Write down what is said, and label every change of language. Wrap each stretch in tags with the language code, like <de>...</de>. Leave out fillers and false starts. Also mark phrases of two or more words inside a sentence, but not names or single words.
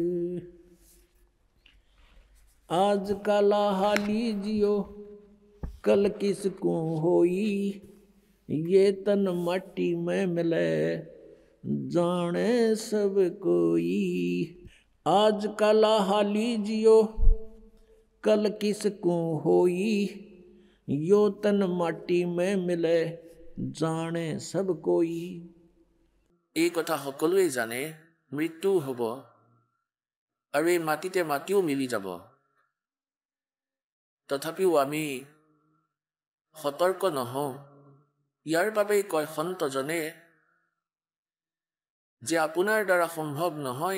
<hi>आज का लाहा लीजियो, कल किसको होई, ये तन माटी में मिले, जाने सब कोई। आज का लाहा लीजियो, कल किसको होई, यो तन माटी में मिले, जाने सब कोई।</hi> <as>এই কথা সকলোৱে জানে, মৃত্যু হ'ব আৰু এই মাটিতে মাটিও মিলি যাব। তথাপিও আমি সতৰ্ক নহওঁ। ইয়াৰ বাবেই কয় সন্তজনে যে আপোনাৰ দ্বাৰা সম্ভৱ নহয়।</as>